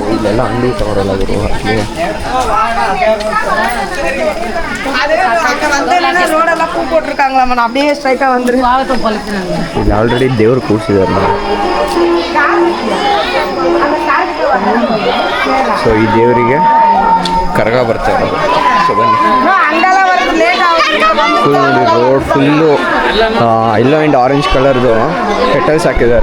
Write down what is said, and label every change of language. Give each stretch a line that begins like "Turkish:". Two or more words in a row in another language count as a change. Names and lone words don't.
Kannada: ಇಲ್ಲೆಲ್ಲ ಅಂಗಡಿ ತಗೊರಲ್ಲ ಗುರು ಅಲ್ಲಿ.
Tamil: ரோடெல்லாம் பூ போட்டிருக்காங்களாம், நான் அப்படியே ஸ்ட்ரைட்டா வந்துரு.
Kannada: ಇಲ್ಲಿ ಆಲ್ರೆಡಿ ದೇವ್ರು ಕೂರಿಸಿದ್ದಾರೆ ನಾವು. ಸೊ ಈ ದೇವರಿಗೆ ಕರಗ ಬರ್ತಾ ಇರೋದು. ಸೊ ಬನ್ನಿ. ಫುಲ್ ನೋಡಿ ರೋಡ್ ಫುಲ್ಲು
English: yellow and orange
Kannada: ಕಲರ್ದು ಪೆಟಲ್ಸ್ ಹಾಕಿದ್ದಾರೆ.